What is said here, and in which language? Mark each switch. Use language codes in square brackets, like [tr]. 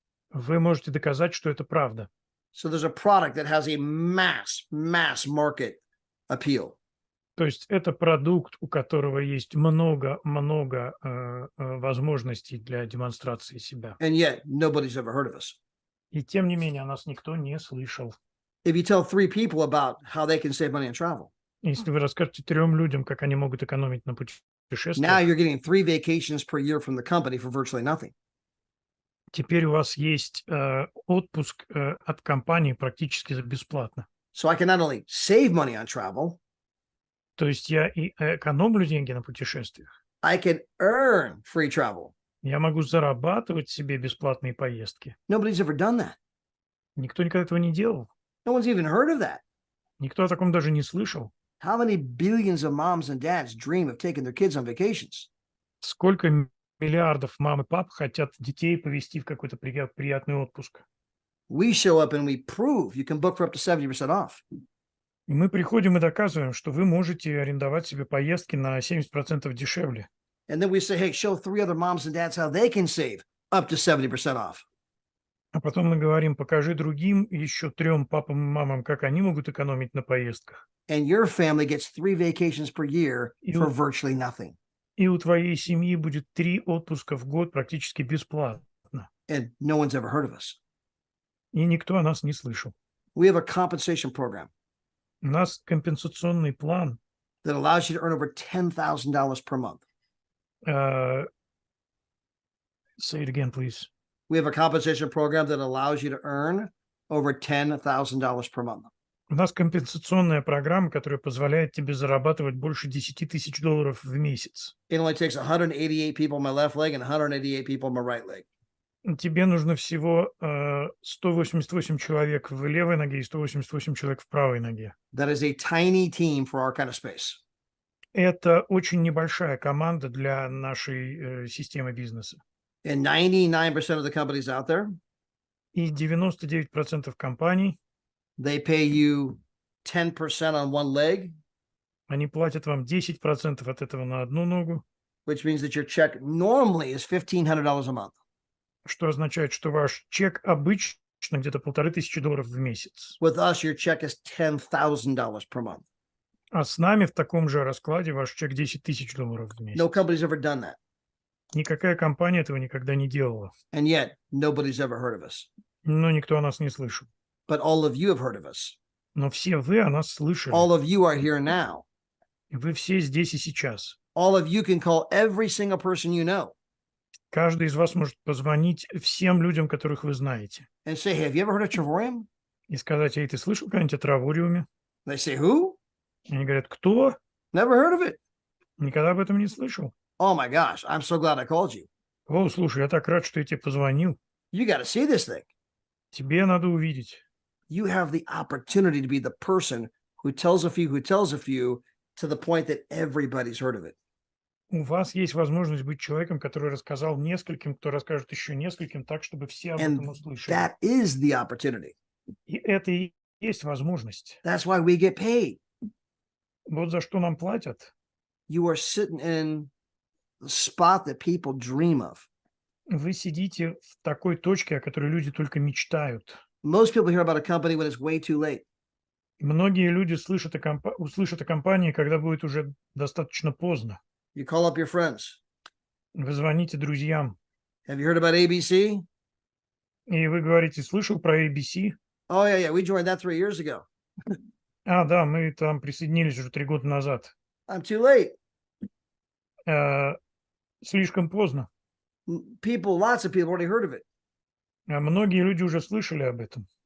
[ru] вы можете доказать, что это правда. [en] So there's a product that has a mass market appeal. [ru] То есть это продукт, у которого есть много возможностей для демонстрации себя. [en] And yet nobody's ever heard of us. [ru] И тем не менее, о нас никто не слышал. [en] If you tell 3 people about how they can save money on travel, [ru] Если вы расскажете 3 людям, как они могут экономить на [en] now [ru] путешествиях, [en] you're getting 3 vacations per year from the company for virtually nothing. [ru] теперь у вас есть отпуск от компании практически бесплатно. [en] So I can not only save money on travel, [ru] То есть я и экономлю деньги на путешествиях. [en] I can earn free travel. [ru] Я могу зарабатывать себе бесплатные поездки. [en] Nobody's ever done that. [ru] Никто никогда этого не делал. [en] No one's even heard of that. [ru] Никто о таком даже не слышал. [en] How many billions of moms and dads dream of taking their kids on vacations? [ru] Сколько миллиардов мам и пап хотят детей повезти в какой-то приятный отпуск. [en] We show up and we prove you can book for up to 70% off. [ru] И мы приходим и доказываем, что вы можете арендовать себе поездки на 70% дешевле. [en] And then we say, hey, show 3 other moms and dads how they can save up to 70% off. [ru] А потом мы говорим, покажи другим еще 3 папам и мамам, как они могут экономить на поездках. [en] And your family gets 3 vacations per year for virtually nothing. [ru] И у твоей семьи будет 3 отпуска в год практически бесплатно. [en] And no one's ever heard of us. [ru] И никто о нас не слышал. [en] We have a compensation program [ru] У нас компенсационный план. [en] that allows you to earn over $10,000 per month. Say it again, please. We have a compensation program that allows you to earn over $10,000 per month. [ru] У нас компенсационная программа, которая позволяет тебе зарабатывать больше $10 тысяч в месяц. [en] It only takes 188 people on my left leg and 188 people on my right leg. [ru] Тебе нужно всего 188 человек в левой ноге и 188 человек в правой ноге. [en] That is a tiny team for our kind of space. [ru] Это очень небольшая команда для нашей системы бизнеса. [en] And 99% of the companies out there, [ru] И 99% компаний, [en] they pay you 10% on one leg, [ru] они платят вам 10% от этого на одну ногу, [en] which means that your check normally is $1,500 a month. [ru] что означает, что ваш чек обычно где-то $1500 в месяц. [en] With us, your check is $10,000 per month. [ru] А с нами в таком же раскладе ваш чек $10 тысяч в месяц. [en] No company's ever done that. [ru] Никакая компания этого никогда не делала. [en] And yet, nobody's ever heard of us. [ru] Но никто о нас не слышал. [en] But all of you have heard of us. [ru] Но все вы о нас слышали. [en] All of you are here now. [ru] Вы все здесь и сейчас. [en] All of you can call every single person you know [ru] Каждый из вас может позвонить всем людям, которых вы знаете, [en] and say, hey, have you ever heard of Travorium? [ru] и сказать: эй, ты слышал когда-нибудь о травориуме? [en] They say, who? [ru] И они говорят: кто? [en] Never heard of it. [ru] Никогда об этом не слышал. [en] Oh my gosh, I'm so glad I called you. [ru] О, слушай, я так рад, что я тебе позвонил. [en] You got to see this thing. [ru] Тебе надо увидеть. [en] You have the opportunity to be the person who tells a few to the point that everybody's heard of it. [ru] У вас есть возможность быть человеком, который рассказал нескольким, кто расскажет еще нескольким, так, чтобы все об этом [en] And [ru] услышали. [en] that is the opportunity. [ru] И это и есть возможность. [en] That's why we get paid. [ru] Вот за что нам платят. [en] You are sitting in the spot that people dream of. [ru] Вы сидите в такой точке, о которой люди только мечтают. [en] Most people hear about a company when it's way too late. [ru] Многие люди услышат о компании, когда будет уже достаточно поздно. [en] You call up your friends. [ru] Вы звоните друзьям, [en] Have you heard about ABC? [ru] и вы говорите: слышал про ABC? [en] Oh, yeah, we joined that 3 years ago. [ru] А, да, мы там присоединились уже 3 года назад. [en] I'm too late. [ru] Слишком поздно. [en] Lots of people already heard of it. [ru] Многие люди уже слышали об этом.